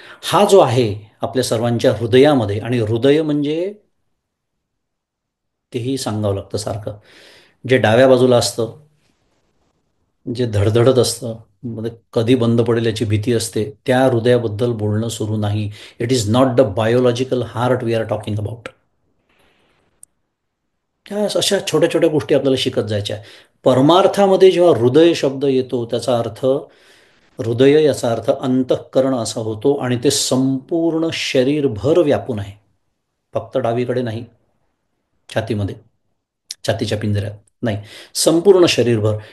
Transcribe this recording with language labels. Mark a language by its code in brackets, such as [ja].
[mr] हा जो आहे आपल्या सर्वांच्या हृदयामध्ये, आणि हृदय म्हणजे तेही सांगावं लागतं सारखं, जे डाव्या बाजूला असतं, जे धडधडत असतं, मध्ये कधी बंद पडेल याची भीती असते, त्या हृदयाबद्दल बोलणं सुरू नाही. [en] It is not the biological heart we are talking about. [mr] त्या अशा छोट्या छोट्या गोष्टी आपल्याला शिकत जायच्या. परमार्थामध्ये जेव्हा हृदय शब्द येतो, त्याचा अर्थ हृदय, याचा अर्थ अंतःकरण असा होतो, आणि ते संपूर्ण शरीरभर व्यापून आहे. फक्त डावीकडे नाही, छातीमध्ये, छातीच्या पिंजऱ्यात नाही, संपूर्ण शरीरभर.